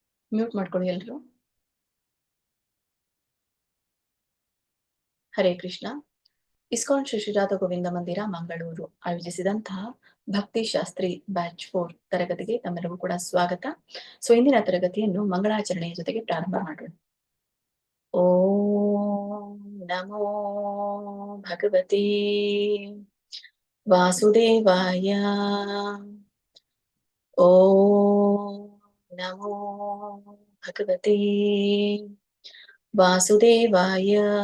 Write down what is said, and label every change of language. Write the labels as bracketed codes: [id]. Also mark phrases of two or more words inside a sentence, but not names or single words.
[kn] ಮ್ಯೂಟ್ ಮಾಡ್ಕೊಳ್ಳಿ ಎಲ್ರು. [sa] ಹರೇ ಕೃಷ್ಣ. [kn] ಇಸ್ಕಾನ್ ಶ್ರೀ ಶ್ರೀ ರಾಧಾ ಗೋವಿಂದ ಮಂದಿರ ಮಂಗಳೂರು ಆಯೋಜಿಸಿದಂತಹ ಭಕ್ತಿ ಶಾಸ್ತ್ರಿ ಬ್ಯಾಚ್ 4 ತರಗತಿಗೆ ತಮ್ಮೆಲ್ಲರಿಗೂ ಕೂಡ ಸ್ವಾಗತ. ಇಂದಿನ ತರಗತಿಯನ್ನು ಮಂಗಳಾಚರಣೆಯ ಜೊತೆಗೆ ಪ್ರಾರಂಭ ಮಾಡೋಣ. [sa] ಓಂ ನಮೋ ಭಗವತಿ ವಾಸುದೇವಾಯ. ಓಂ ನಮೋ ಭಗವತಿ ವಾಸುದೇವಾಯ.